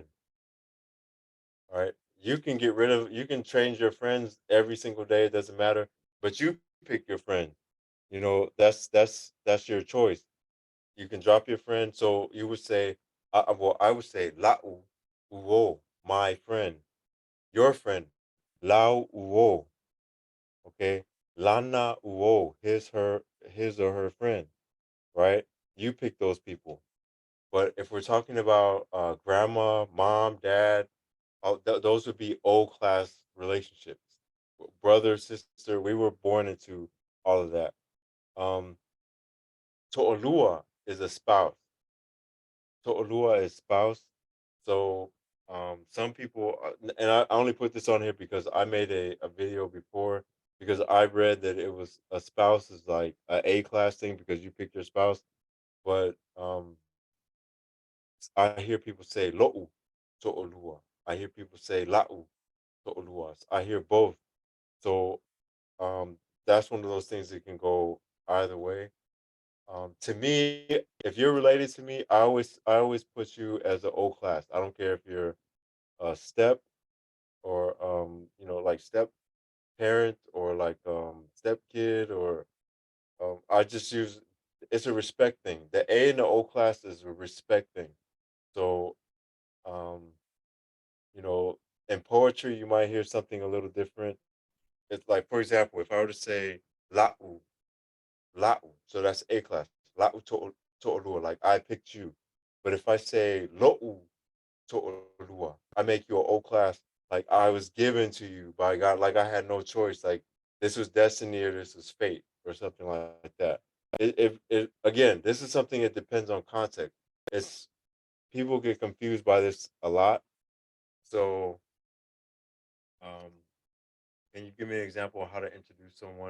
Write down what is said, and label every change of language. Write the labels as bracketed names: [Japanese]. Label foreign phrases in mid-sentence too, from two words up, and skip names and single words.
[English] All right, you can change your friends every single day. It doesn't matter, but you pick your friend. That's your choice. You can drop your friend. So you would say, well, I would say [Samoan] lau uo, [English] my friend, your friend, [Samoan] lau uo. Okay, lana uo, [English] his or her friend. Right? You pick those people. But if we're talking about grandma, mom, dad, those would be old class relationships. Brother, sister, we were born into all of that. Um, To'olua is a spouse. To'olua is spouse. So some people, and I only put this on here because I made a video before, because I read that it was a spouse is like a class thing because you picked your spouse. But I hear people say [Samoan] lo'u to'olua. [English] I hear people say [Samoan] la'u to'olua. [English] I hear both. So um, that's one of those things that can go either way. To me, if you're related to me, I always put you as an O class. I don't care if you're a step or like step parent or like step kid or I just use it's a respect thing. The A and the O class is a respect thing. So um, you know, in poetry you might hear something a little different. It's like, for example, if I were to say [Samoan] la'u, la'u, [English] so that's A class. [Samoan] La'u to'olua, [English] like I picked you. But if I say [Samoan] lo'u to'olua, [English] I make you an O class, like I was given to you by God, like I had no choice, like this was destiny or this was fate or something like that. It again, this is something that depends on context. It's people get confused by this a lot. So, um, can you give me an example of how to introduce someone?